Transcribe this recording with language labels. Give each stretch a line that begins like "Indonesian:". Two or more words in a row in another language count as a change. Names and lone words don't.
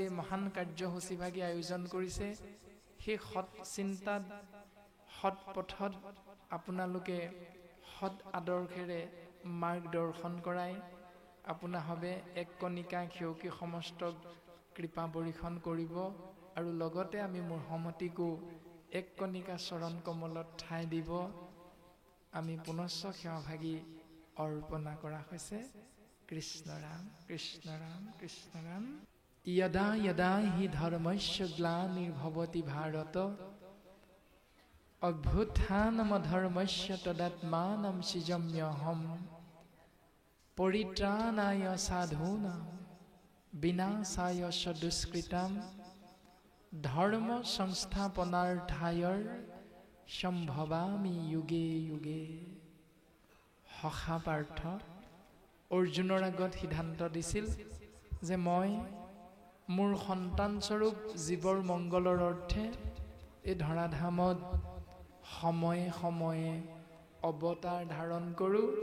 Assamese: এই মহান কাৰ্যসূচীভাগী আয়োজন কৰিছে, সেই সৎ চিন্তাত সৎ পথত আপোনালোকে সৎ আদৰ্শেৰে মাৰ্গদৰ্শন কৰাই আপোনাসৱে এক কণিকা সেউকী সমস্তক কৃপা বৰিষণ কৰিব আৰু লগতে আমি মূঢ়মতীকো এক কণিকা চৰণ কমলত ঠাই দিব। আমি পুনশ্চ সেৱাভাগী অৰ্পণা কৰা হৈছে। কৃষ্ণ ৰাম কৃষ্ণ ৰাম কৃষ্ণ ৰাম।
Sanskrit: यदा यदा हि धर्मस्य ग्लानिर्भवति भारत अभ्युत्थानमधर्मस्य तदात्मानं सृजाम्यहम् परित्राणाय साधूनां विनाशाय च दुष्कृतां धर्म संस्थापनार्थाय सम्भवामि युगे युगे।
Assamese: সখা পাৰ্থ অৰ্জুনৰ আগত সিদ্ধান্ত দিছিল যে মই মোৰ সন্তানস্বৰূপ জীৱৰ মংগলৰ অৰ্থে এই ধৰাধামত সময়ে সময়ে অৱতাৰ ধাৰণ কৰোঁ।